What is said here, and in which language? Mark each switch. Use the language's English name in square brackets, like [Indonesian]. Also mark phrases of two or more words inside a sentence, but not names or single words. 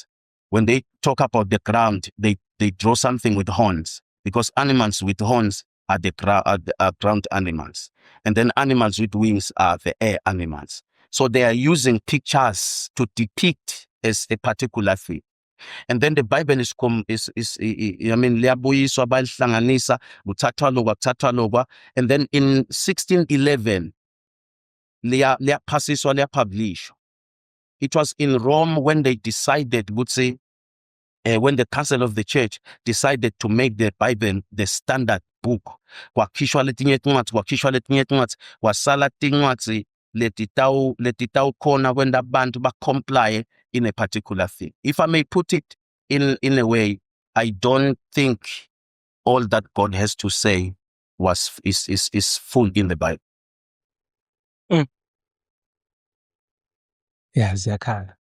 [English] When they talk about the ground, they draw something with horns, because animals with horns are the ground animals. And then animals with wings are the air animals. So they are using pictures to depict as a particular thing. And then the Bible is [Swati] liyabuyiswa bayihlanganisa kuthathwa lokwa, [English] and then in 1611 [Swati] liyaphasiswa liyapublishwa. [English] It was in Rome when they decided, when the Council of the Church decided to make the Bible the standard book. [Swati] Kwakhishwa letinye tincwadzi, wasala tincwadzi letitawu khona when abantu [English] comply in a particular thing. If I may put it in a way, I don't think all that God has to say is full in the Bible. Yeah, Zakar.